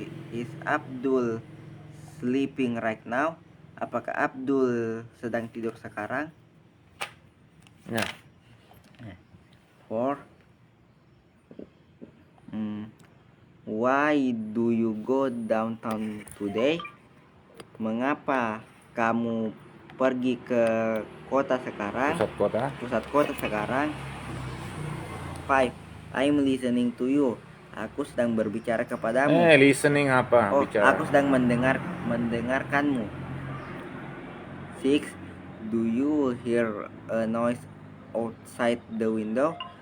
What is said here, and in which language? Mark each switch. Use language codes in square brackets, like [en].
[en] Is Abdul sleeping right now? [id] Apakah Abdul sedang tidur sekarang? Ya. 4. [en] Why do you go downtown today? [id] Mengapa kamu pergi ke kota sekarang? Pusat kota sekarang. [en] 5. I'm listening to you. [id] Aku sedang berbicara kepadamu. Listening apa? Bicara. Aku sedang mendengarkanmu. 6. [en] Do you hear a noise outside the window?